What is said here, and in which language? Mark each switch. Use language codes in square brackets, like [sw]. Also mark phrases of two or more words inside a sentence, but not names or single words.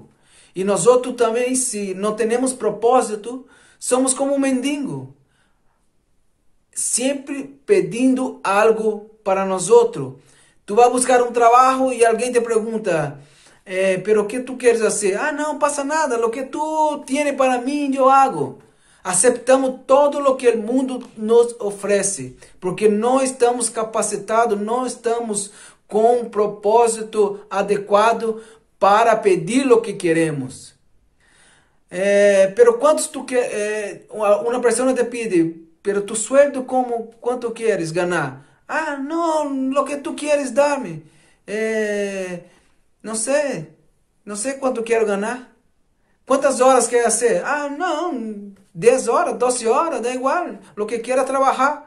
[pt] E nós também, se não temos propósito, somos como um mendigo. Sempre pedindo algo para nós. Tu vai buscar um trabalho e alguém te pergunta, pero o que tu queres fazer? Não passa nada, o que [es] tu tienes [pt] para mim, eu hago. Aceptamos todo o que o mundo nos oferece, porque não estamos capacitados, não estamos com um propósito adequado para pedir o que queremos. Pero quantos tu quer, uma pessoa te pede, [es] pero tu sueldo [pt] quanto queres ganhar? Ah, não, [es] lo que [pt] tu queres dar-me. Não sei quanto quero ganhar. Quantas horas quer fazer? Ah, não, 10 horas, 12 horas, dá igual, [es] lo que [pt] queira trabalhar.